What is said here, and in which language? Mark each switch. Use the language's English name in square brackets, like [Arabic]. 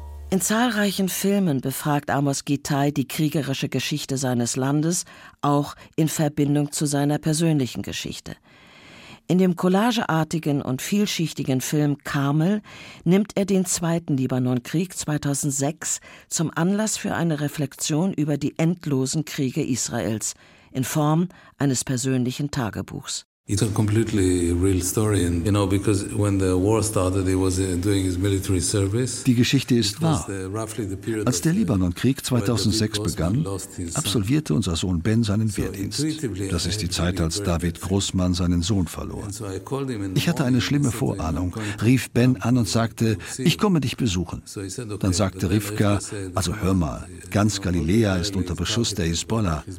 [German] In zahlreichen Filmen befragt Amos Gitai die kriegerische Geschichte seines Landes, auch in Verbindung zu seiner persönlichen Geschichte. In dem collageartigen und vielschichtigen Film Carmel nimmt er den Zweiten Libanonkrieg 2006 zum Anlass für eine Reflexion über die endlosen Kriege Israels in Form eines persönlichen Tagebuchs. [English] It's a completely real story, and, you know, because when the war started, he was doing his military service. [German] Die Geschichte ist wahr. Als der Libanonkrieg 2006 begann, absolvierte unser Sohn Ben seinen Wehrdienst. Das ist die Zeit, als David Grossmann seinen Sohn verlor. Ich hatte eine schlimme Vorahnung, rief Ben an und sagte, ich komme dich besuchen. Dann sagte Rivka, also hör mal, ganz Galiläa ist unter Beschuss der Hisbollah.